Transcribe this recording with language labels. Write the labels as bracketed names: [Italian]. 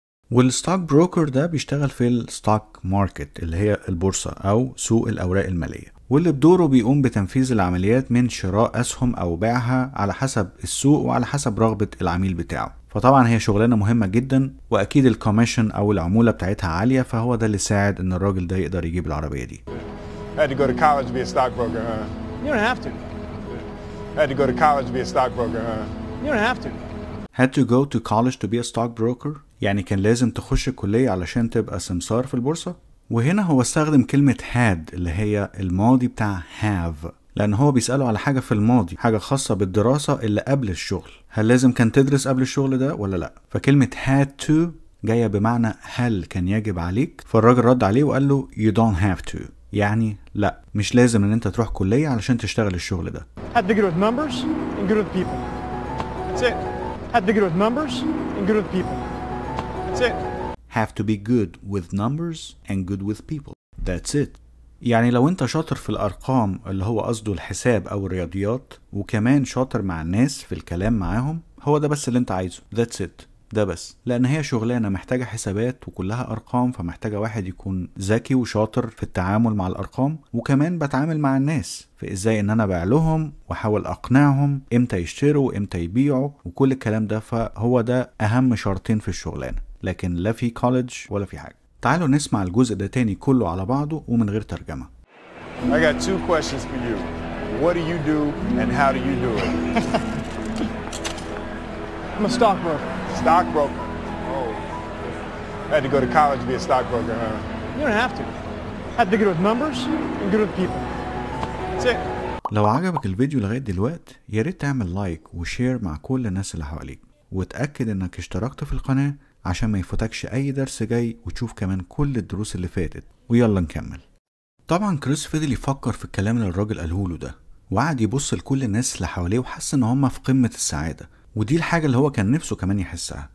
[Arabic] والستوك بروكر ده بيشتغل في الستوك ماركت اللي هي البورصة أو سوق الأوراق المالية، واللي بدوره بيقوم بتنفيذ العمليات من شراء أسهم أو بيعها على حسب السوق وعلى حسب رغبة العميل بتاعه. فطبعا هي شغلانة مهمة جدا، وأكيد الكوميشن أو العمولة بتاعتها عالية، فهو ده اللي ساعد إن الراجل ده يقدر يجيب العربية دي. [English] Had to go to college to be a stockbroker, huh? You don't have to. Had to go to college to be a stockbroker, huh? You don't have to. Had to go to college to be a stockbroker، [Arabic] يعني كان لازم تخش الكلية علشان تبقى سمسار في البورصة. وهنا هو استخدم كلمة had اللي هي الماضي بتاع have، لأن هو بيسأله على حاجة في الماضي، حاجة خاصة بالدراسة اللي قبل الشغل. هل لازم كان تدرس قبل الشغل ده ولا لأ؟ فكلمة had to جاية بمعنى هل كان يجب عليك، فالراجل رد عليه وقال له [English] you don't have to، [Arabic] يعني لأ مش لازم إن أنت تروح كلية علشان تشتغل الشغل ده. [English] Had to get with numbers and good with people. That's it. Had to get with numbers and good with people. That's it. Have to be good with numbers and good with people. That's it. [Arabic] يعني لو انت شاطر في الارقام اللي هو قصده الحساب او الرياضيات، وكمان شاطر مع الناس في الكلام معاهم، هو ده بس اللي انت عايزه. That's it. ده بس، لان هي شغلانة محتاجة حسابات وكلها ارقام، فمحتاجة واحد يكون ذكي وشاطر في التعامل مع الارقام، وكمان بتعامل مع الناس في ازاي ان انا ابيع لهم واحاول اقنعهم امتى يشتروا وامتى يبيعوا وكل الكلام ده. فهو ده اهم شرطين في الشغلانة، لكن لا في كوليدج ولا في حاجة. تعالوا نسمع الجزء ده تاني كله على بعضه ومن غير ترجمة. [English] I got two questions for you. What do you do and how do you do it? I'm a stockbroker. Stockbroker. Oh. Had to go to college to be a stockbroker, huh? You don't have to. Have to be good with numbers and good with people. That's it. [Arabic] لو عجبك الفيديو لغاية دلوقتي يا ريت تعمل لايك وشير مع كل الناس اللي حواليك، وتأكد انك اشتركت في القناة عشان ما يفوتكش اي درس جاي، وتشوف كمان كل الدروس اللي فاتت. ويلا نكمل. طبعا كريس فضل يفكر في الكلام اللي الراجل قالهوله ده، وقعد يبص لكل الناس اللي حواليه وحس ان هم في قمة السعادة، ودي الحاجة اللي هو كان نفسه كمان يحسها.